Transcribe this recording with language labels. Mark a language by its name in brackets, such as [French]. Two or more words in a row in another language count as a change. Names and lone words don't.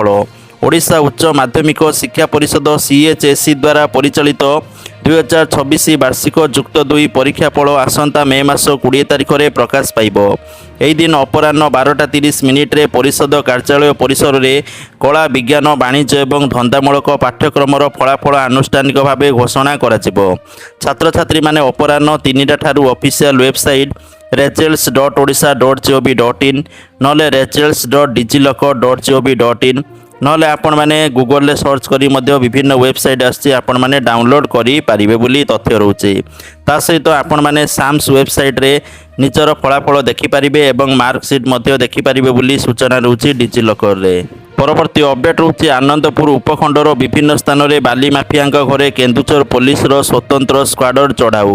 [Odia] ଓଡ଼ିଶା ଉଚ୍ଚ ମାଧ୍ୟମିକ ଶିକ୍ଷା ପରିଷଦ ସିଏଚ୍ଏସ୍ଇ ଦ୍ୱାରା ପରିଚାଳିତ 2026 ବାର୍ଷିକ ଯୁକ୍ତ 2 ପରୀକ୍ଷା ଫଳ ଆସନ୍ତା ମେ ମାସ 20 ତାରିଖରେ ପ୍ରକାଶ ପାଇବ। ଏହି ଦିନ ଅପରାହ୍ନ 12:30 ପରିଷଦ କାର୍ଯ୍ୟାଳୟ ପରିସରରେ କଳା, ବିଜ୍ଞାନ, ବାଣିଜ୍ୟ ଏବଂ ଧନ୍ଦାମୂଳକ ପାଠ୍ୟକ୍ରମର ଫଳାଫଳ ଆନୁଷ୍ଠାନିକ ଭାବେ ଘୋଷଣା କରାଯିବ। ଛାତ୍ରଛାତ୍ରୀମାନେ ଅପରାହ୍ନ 3ଟା ଠାରୁ [English] official website [Odia] results.odisha.gov.in ନହେଲେ results.digilocker.gov.in ନହେଲେ ଆପଣମାନେ ଗୁଗଲରେ ସର୍ଚ୍ଚ କରି ମଧ୍ୟ ବିଭିନ୍ନ ୱେବସାଇଟ୍ ଆସିଛି, ଆପଣମାନେ ଡାଉନଲୋଡ଼ କରିପାରିବେ ବୋଲି ତଥ୍ୟ ରହୁଛି। ତା ସହିତ ଆପଣମାନେ ସାମ୍ସ ୱେବସାଇଟ୍ରେ ନିଜର ଫଳାଫଳ ଦେଖିପାରିବେ ଏବଂ ମାର୍କସିଟ୍ ମଧ୍ୟ ଦେଖିପାରିବେ ବୋଲି ସୂଚନା ରହୁଛି ଡିଜିଲକରରେ। ପରବର୍ତ୍ତୀ ଅପଡେଟ୍ ରହୁଛି ଆନନ୍ଦପୁର ଉପଖଣ୍ଡର ବିଭିନ୍ନ ସ୍ଥାନରେ ବାଲି ମାଫିଆଙ୍କ ଘରେ କେନ୍ଦୁଝର ପୋଲିସର ସ୍ୱତନ୍ତ୍ର ସ୍କ୍ୱାଡର ଚଢ଼ାଉ।